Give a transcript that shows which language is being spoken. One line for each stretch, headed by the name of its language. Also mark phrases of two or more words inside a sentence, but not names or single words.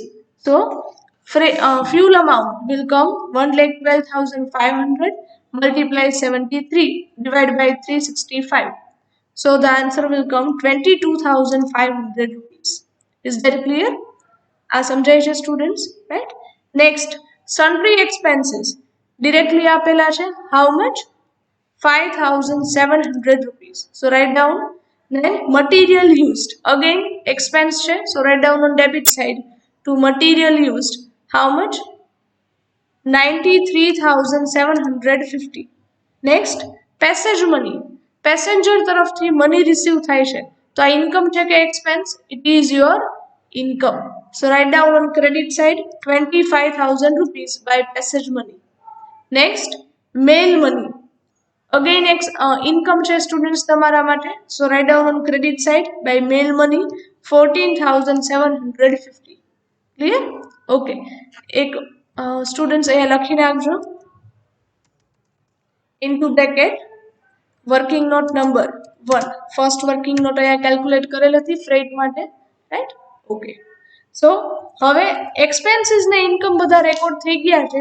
English: So fuel amount will come 1,12,500 multiply 73 divided by 365. So the answer will come 22,500 rupees. Is that clear?
Gujarati: આ સમજાય છે સ્ટુડન્ટ્સ, રાઈટ?
English: નેક્સ્ટ, sundry expenses directly
Gujarati: આપેલા છે.
English: How much? 5,700 rupees. So write down. Then material used, again expense છે, so write down on debit side. To material used, how much? 93,750. Next, passage money.
Gujarati: Passenger તરફથી મની રિસીવ થાય છે, તો આ ઇન્કમ છે કે એક્સપેન્સ?
English: it is your income. So write down on credit side 25,000 rupees by passage money. Next, mail money. Again income
Gujarati: છે સ્ટુડન્ટ્સ તમારા માટે,
English: so write down on credit side by mail money 14,750. Clear?
Gujarati: Okay, એક સ્ટુડન્ટ્સ અહીંયા લખી નાખજો
English: into bracket working note number 1. first working note
Gujarati: અહીંયા કેલ્ક્યુલેટ કરેલ હતી ફ્રેટ માટે, રાઈટ? ઓકે, સો હવે એક્સપેન્સીસ ને ઇન્કમ બધા રેકોર્ડ થઈ ગયા છે.